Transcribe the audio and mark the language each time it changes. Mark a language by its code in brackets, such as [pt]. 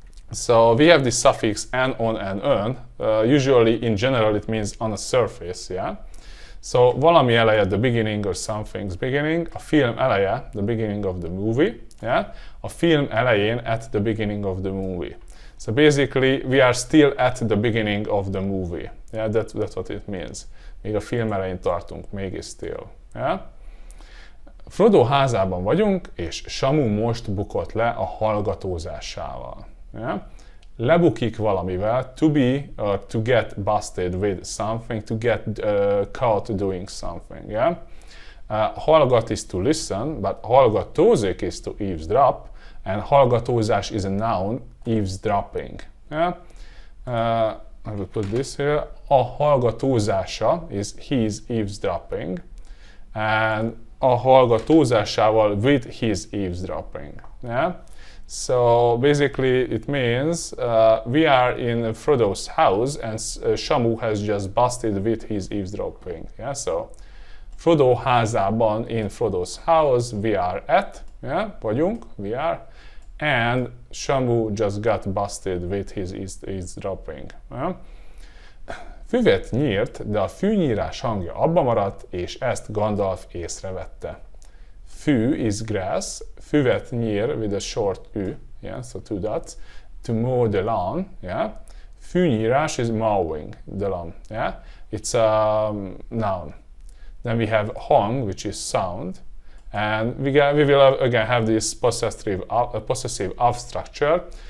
[en] So we have this suffix an, on, and ön. Usually, in general, it means on a surface. Yeah. So [hu] valami eleje [en] at the beginning or something's beginning. [hu] A film eleje, [en] the beginning of the movie. Yeah. [hu] A film elején, [en] at the beginning of the movie. So basically, we are still at the beginning of the movie. Yeah, that's what it means. [hu] Még a film elején tartunk, még still. Yeah? Frodo házában vagyunk, és Samu most bukott le a hallgatózásával. [en] Yeah? [hu] Lebukik valamivel, [en] to be or to get busted with something, to get caught doing something. Yeah? Hallgat is to listen, but hallgatózik is to eavesdrop, and hallgatózás is a noun, eavesdropping. Yeah? I will put this here. [hu] A hallgatózása [en] is his eavesdropping, and [hu] a hallgatózásával [en] with his eavesdropping. Yeah? So basically it means we are in Frodo's house and Shamu has just busted with his eavesdropping. Yeah? So [hu] Frodo házában, [en] in Frodo's house, we are at, yeah? Vagyunk, we are, and Shamu just got busted with his eavesdropping. Yeah? [hu] Füvet nyírt, de a fűnyírás hangja abba maradt, és ezt Gandalf észrevette. [en] Fű is grass, [hu] füvet nyír [en] with a short ü, yeah, so two dots, to mow the lawn, yeah. Fűnyírás is mowing the lawn, yeah. It's a noun. Then we have hang, which is sound, and we will again have this possessive of structure.